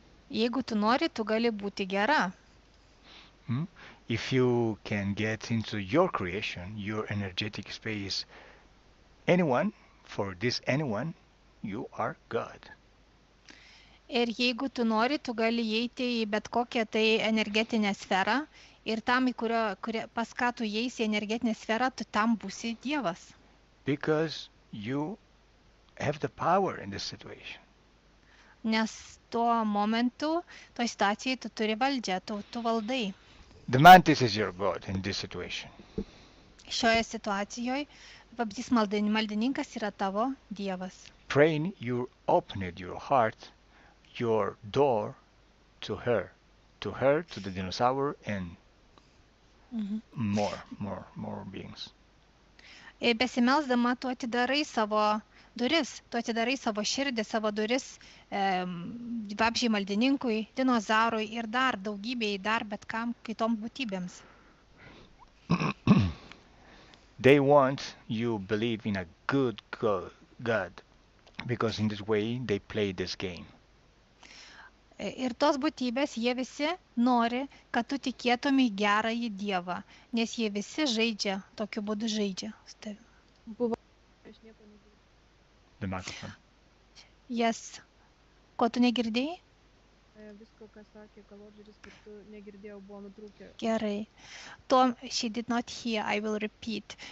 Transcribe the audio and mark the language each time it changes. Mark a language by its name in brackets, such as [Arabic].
[Lithuanian] Jeigu tu nori, tu gali būti gera. Hmm? [English] If you can get into your creation, your energetic space, anyone, for this anyone, you are God. [Lithuanian] Ir jeigu tu nori, tu gali įeiti į bet kokią tai energetinę sferą ir tam, pas ką tu įeisi į energetinę sferą, tu tam būsi Dievas. [English] Because you have the power in this situation. [Lithuanian] Nes tuo momentu, toj situacijai tu turi valdžią, tu valdai. [English] The mantis is your God in this situation. [Lithuanian] Šioje situacijoje vabzdys maldininkas yra tavo Dievas. [English] Praying, you opened your heart, your door to her, to the dinosaur, and more beings. [Lithuanian] Ir besimelsdama, tu atidarai savo duris, tu atidarai savo širdį, savo duris vabzdžiai maldininkui, dinozaurui ir dar daugybei, dar bet kam kitom būtybėms. [English] They want you believe in a good God, because in this way they play this game. [Lithuanian] Ir tos būtybės, jie visi nori, kad tu tikėtum į gerąjį Dievą, nes jie visi žaidžia, tokiu būdu žaidžia. Buvo, aš nieko negirdėjau. [English] The microphone. Yes. [Lithuanian] Ko tu negirdėjai? Visko, ką sakė Kalodžeris, kad tu negirdėjau, buvo nutrūkę. Gerai. [English] She did not hear, I will repeat.